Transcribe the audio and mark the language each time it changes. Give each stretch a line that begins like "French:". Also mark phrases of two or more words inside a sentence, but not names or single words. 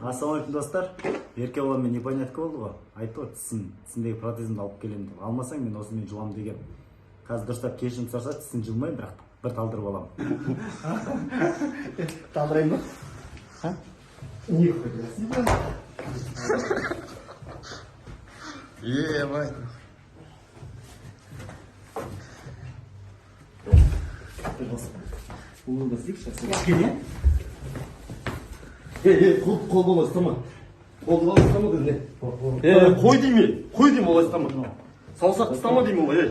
Kazakh: Ассалаумалейкум достар. Ерке баламен непонятка болды ғой. Айтты ғой тісіндегі протезімді алып келемін деп. Алмасаң мен осымен жұламын деген. Қазір дұрыстап кешірім сұраса тісін жылмаймын, бірақ бір талдырып аламын. Талдырайын ба?
Russian: Нихуя себе. Ебать.
Kazakh: Қолын да істейік сейчас. Кене? Қол болмай ұстама. Қолды болмай ұстама деді. Қой деймін олай ұстама. Саусақ ұстама деймін олай.